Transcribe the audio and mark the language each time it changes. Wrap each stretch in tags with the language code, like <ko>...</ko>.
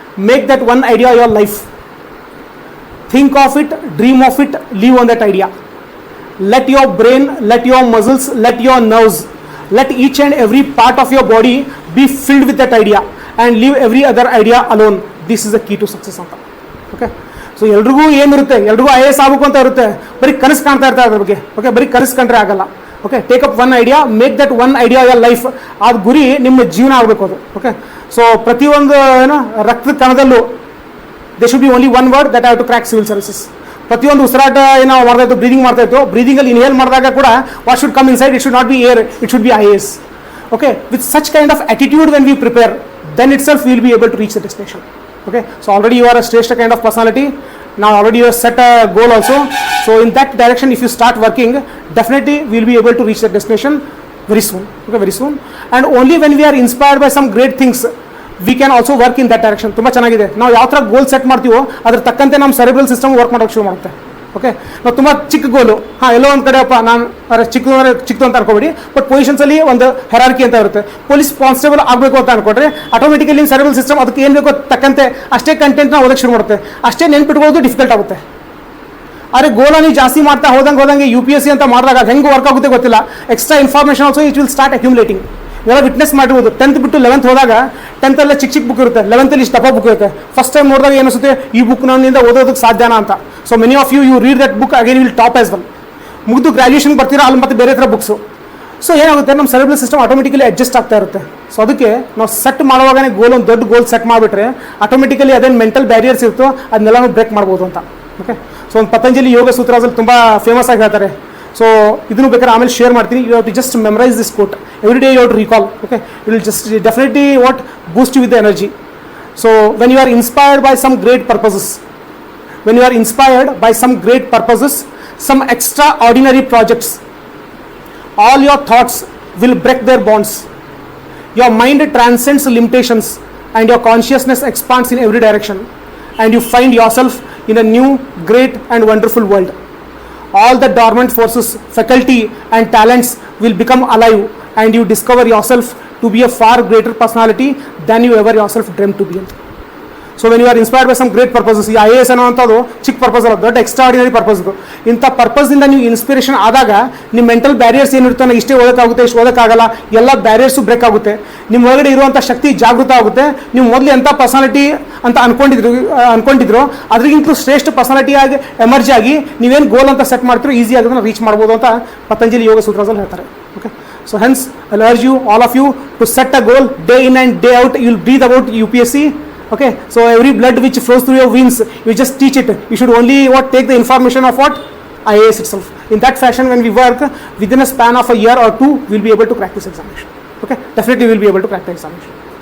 <en>Make that one idea your life. Think of it, dream of it, live on that idea. Let your brain, let your muscles, let your nerves, let each and every part of your body be filled with that idea and leave every other idea alone. This is the key to success ಅಂತ.</en> <kn>Okay, so ಎಲ್ರಿಗೂ ಏನಿರುತ್ತೆ, ಎಲ್ರಿಗೂ IAS ಆಗಬೇಕು ಅಂತ ಇರುತ್ತೆ, ಬರೀ ಕನಸು ಕಾಣ್ತಾ ಇರ್ತಾರೆ ಅದ್ರ ಬಗ್ಗೆ.</kn> <en>okay,</en> <kn>ಬರೀ ಕನಸು ಕಂಡ್ರೆ ಆಗಲ್ಲ.</kn> <en>Okay, take up one idea, make that one idea your life.</en> <kn>ಅದು ಗುರಿ ನಿಮ್ಮ ಜೀವನ ಆಗಬೇಕು ಅದು. ಓಕೆ, ಸೊ ಪ್ರತಿಯೊಂದು ಏನೋ ರಕ್ತ ಕಣದಲ್ಲೂ</kn> <en>They should be only one word that have to crack civil services.</en> <kn>ಪ್ರತಿಯೊಂದು ಉಸಿರಾಟ ಏನೋ ಮಾಡ್ತಾ ಇತ್ತು, ಬ್ರೀದಿಂಗ್ ಮಾಡ್ತಾ ಇತ್ತು, ಬ್ರೀದಿಂಗಲ್ಲಿ ಇನ್ಹೇಲ್ ಮಾಡಿದಾಗ ಕೂಡ</kn> <en>What should come inside, it should not be air, it should be IAS. Okay, with such kind of attitude when we prepare, then itself we will be able to reach the destination. Okay, so already you are a Shrestha kind of personality. Now already you have set a goal also. So in that direction if you start working, definitely we will be able to reach the destination. very soon. Okay, very soon. And only when we are inspired by some great things, we can also work in that direction.</en> <kn>ತುಂಬ ಚೆನ್ನಾಗಿದೆ. ನಾವು ಯಾವ ಥರ goal set ಮಾಡ್ತೀವೋ ಅದ್ರ ತಕ್ಕಂತೆ ನಮ್ಮ cerebral system work ಮಾಡೋಕ್ಕೆ ಶುರು ಮಾಡುತ್ತೆ. ಓಕೆ, ನಾವು ತುಂಬ ಚಿಕ್ಕ ಗೋಲು, ಎಲ್ಲೋ ಒಂದು ಕಡೆಯಪ್ಪ ನಾನು ಚಿಕ್ಕದು ಅಂತ ಅನ್ಕೋಬೇಡಿ, ಬಟ್ ಪೊಸಿಷನ್ಸಲ್ಲಿ ಒಂದು ಹೆರಾರ್ಕಿ ಅಂತ ಇರುತ್ತೆ. ಪೊಲೀಸ್ ಕಾನ್ಸ್ಟೇಬಲ್ ಆಗಬೇಕು ಅಂತ ಅನ್ಕೊಂಡ್ರೆ ಆಟೋಮೆಟಿಕಲಿ ಸೆರೆಬ್ರಲ್ ಸಿಸ್ಟಮ್ ಅದಕ್ಕೆ ಏನು ಬೇಕೋ ತಕ್ಕಂತೆ ಅಷ್ಟೇ ಕಂಟೆಂಟ್ನ ಓದಕ್ಕೆ ಶುರು ಮಾಡುತ್ತೆ. ಅಷ್ಟೇ ನೆನ್ಪಿಟ್ಕೊಳ್ಳೋದು ಡಿಫಿಕಲ್ಟ್ ಆಗುತ್ತೆ. ಆದರೆ ಗೋಲ ನೀವು ಜಾಸ್ತಿ ಮಾಡ್ತಾ ಹೋದಂಗೆ UPSC ಅಂತ ಮಾಡಿದಾಗ ಅದು ಹೆಂಗೆ ವರ್ಕ್ ಆಗುತ್ತೆ ಗೊತ್ತಿಲ್ಲ.</kn> <en>Extra information also it will start accumulating.</en> <kn>ಇವೆಲ್ಲ ವಿಟ್ನೆಸ್ ಮಾಡಿರ್ಬೋದು. 10th ಬಿಟ್ಟು 11th ಹೋದಾಗ 10th ಅಲ್ಲೇ ಚಿಕ್ಕ ಬುಕ್ ಇರುತ್ತೆ, 11th ಅಲ್ಲಿ ಇಷ್ಟು ದಪ್ಪ ಬುಕ್ ಇರುತ್ತೆ. ಫಸ್ಟ್ ಟೈಮ್ ನೋಡಿದಾಗ ಏನಿಸುತ್ತೆ, ಈ ಬುಕ್ ನನ್ನಿಂದ ಓದೋದಕ್ಕೆ ಸಾಧ್ಯನಾ ಅಂತ.</kn> <en>So many of you read that book again will top as well.</en> <kn>ಮುಗಿದು ಗ್ರಾಜುಯೇಷನ್ ಬರ್ತೀರಾ, ಅಲ್ಲಿ ಮತ್ತೆ ಬೇರೆ ಥರ ಬುಕ್ಸು. ಸೊ ಏನಾಗುತ್ತೆ, ನಮ್ಮ ಸೆರೆಬ್ರಲ್ ಸಿಸ್ಟಮ್ ಆಟೋಮೆಟಿಕಲಿ ಅಡ್ಜಸ್ಟ್ ಆಗ್ತಾ ಇರುತ್ತೆ. ಸೊ ಅದಕ್ಕೆ ನಾವು ಸೆಟ್ ಮಾಡುವಾಗನೇ ಗೋಲ್, ಒಂದು ದೊಡ್ಡ ಗೋಲ್ ಸೆಟ್ ಮಾಡಿಬಿಟ್ರೆ ಆಟೋಮೆಟಿಕಲಿ ಅದೇನು ಮೆಂಟಲ್ ಬ್ಯಾರಿಯರ್ಸ್ ಇರುತ್ತೋ ಅದನ್ನೆಲ್ಲನೂ ಬ್ರೇಕ್ ಮಾಡ್ಬೋದು ಅಂತ. ಓಕೆ, ಸೊ ಒಂದು ಪತಂಜಲಿ ಯೋಗ ಸೂತ್ರಾಸಲ್ಲಿ ತುಂಬ ಫೇಮಸ್ ಆಗಿ ಹೇಳ್ತಾರೆ. ಸೊ ಇದನ್ನು ಬೇಕಾದ್ರೆ ಆಮೇಲೆ ಶೇರ್ ಮಾಡ್ತೀನಿ.</kn> <en>You have to just memorize this quote every day. You have to recall. Okay, it will just definitely what boost you with the energy. So when you are inspired by some great purposes, when you are inspired by some great purposes, some extraordinary projects, all your thoughts will break their bonds. Your mind transcends limitations and your consciousness expands in every direction, and you find yourself in a new, great and wonderful world. All the dormant forces, faculty and talents will become alive, and you discover yourself to be a far greater personality than you ever yourself dreamed to be. So when you are inspired by some great purposes,</en> <kn>ಈ IAS ಅನ್ನೋಂಥದ್ದು ಚಿಕ್ಕ purpose ಅಲ್ಲ, ದೊಡ್ಡ extraordinary purpose ಇದು. ಇಂಥ ಪರ್ಪಸ್ದಿಂದ ನೀವು inspiration ಆದಾಗ ನಿಮ್ಮ ಮೆಂಟಲ್ ಬ್ಯಾರಿಯರ್ಸ್ ಏನಿರುತ್ತೆ, ನಾನು ಇಷ್ಟೇ ಓದೋಕ್ಕಾಗುತ್ತೆ, ಇಷ್ಟು ಓದೋಕ್ಕಾಗಲ್ಲ, ಎಲ್ಲ ಬ್ಯಾರಿಯರ್ಸು ಬ್ರೇಕ್ ಆಗುತ್ತೆ. ನಿಮ್ಮ ಒಳಗಡೆ ಇರುವಂಥ ಶಕ್ತಿ ಜಾಗೃತ ಆಗುತ್ತೆ. ನೀವು ಮೊದಲು ಎಂಥ ಪರ್ಸನಾಲಿಟಿ ಅಂತ ಅನ್ಕೊಂಡಿದ್ರು ಅದರಿಗಿಂತಲೂ ಶ್ರೇಷ್ಠ ಪರ್ಸನಾಲಿಟಿಯಾಗಿ ಎಮರ್ಜ್ ಆಗಿ ನೀವೇನು ಗೋಲ್ ಅಂತ ಸೆಟ್ ಮಾಡ್ತೀರೋ ಈಸಿಯಾಗಿ ಅದನ್ನು ರೀಚ್ ಮಾಡ್ಬೋದು ಅಂತ ಪತಂಜಲಿ ಯೋಗ ಸೂತ್ರದಲ್ಲಿ ಹೇಳ್ತಾರೆ.</kn> <en>Okay, so hence I will urge you all of you to set a goal day in and day out. You will breathe about UPSC. Okay, so every blood which flows through your veins, you just teach it. You should only take the information of what IAS itself. In that fashion, when we work within a span of a year or two, we'll be able to crack this examination. Okay, definitely we'll be able to crack the examination.</en>